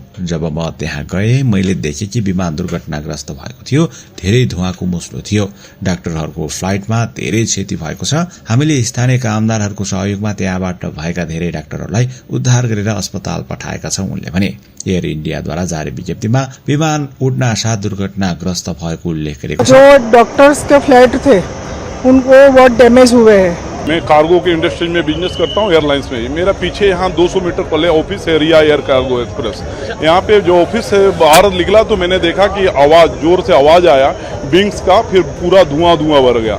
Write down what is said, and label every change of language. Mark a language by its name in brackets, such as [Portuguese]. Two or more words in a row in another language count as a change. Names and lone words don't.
[Nepali] जब म त्यहाँ गए मैले देखेँ कि विमान दुर्घटनाग्रस्त भएको थियो, धेरै धुवाँको मुस्लो थियो। डाक्टरहरूको फ्लाइटमा धेरै क्षति भएको छ। हामीले स्थानीय कामदारहरूको सहयोगमा त्यहाँबाट भएका धेरै डाक्टरहरूलाई उद्धार गरेर अस्पताल पठाएका छौं, उनले भने। एयर इण्डियाद्वारा जारी विज्ञप्तिमा विमान उड्न साथ दुर्घटनाग्रस्त भएको उल्लेख गरेको छ। [Hindi] जो डॉक्टर्स के फ्लाइट थे उनको बहुत डैमेज हुए हैं। मैं कार्गो के इंडस्ट्री में बिजनेस करता हूँ, एयरलाइंस में। मेरा पीछे यहाँ 200 मीटर पहले ऑफिस है, रिया एयर कार्गो एक्सप्रेस। यहाँ पे जो ऑफिस है, बाहर निकला तो मैंने देखा कि आवाज, जोर से आवाज आया विंग्स का, फिर पूरा धुआं भर गया।